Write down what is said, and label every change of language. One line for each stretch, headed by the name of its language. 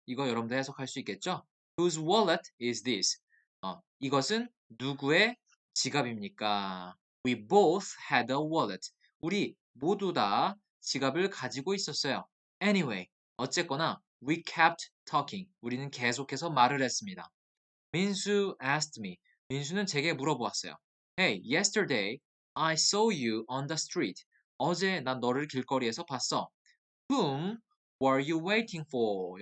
Korean: 이거 여러분들 해석할 수 있겠죠?
English: Whose wallet is this?
Korean: 이것은 누구의 지갑입니까?
English: We both had a wallet.
Korean: 우리 모두 다 지갑을 가지고 있었어요.
English: Anyway,
Korean: 어쨌거나
English: we kept talking.
Korean: 우리는 계속해서 말을 했습니다.
English: 민수 asked me.
Korean: 민수는 제게 물어보았어요.
English: Hey, yesterday I saw you on the street.
Korean: 어제 난 너를 길거리에서 봤어.
English: Whom were you waiting for?